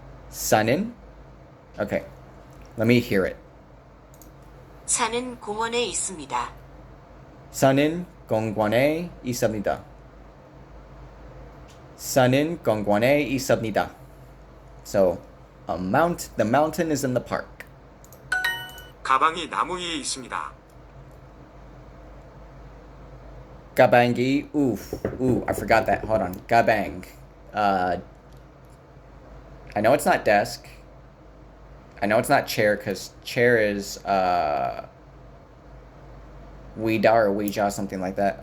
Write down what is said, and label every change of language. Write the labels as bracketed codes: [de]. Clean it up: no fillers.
[en] 산은? Okay. Let me hear it. [ko] 산은 공원에 있습니다. 산은 공원에 있습니다. 산은 공원에 있습니다. [en] So, the mountain is in the park. [ko] 가방이 나무 위에 있습니다. [en] 가방이, I forgot that. Hold on. 가방. I know it's not desk. I know it's not chair because chair is Ouija or Ouija, something like that.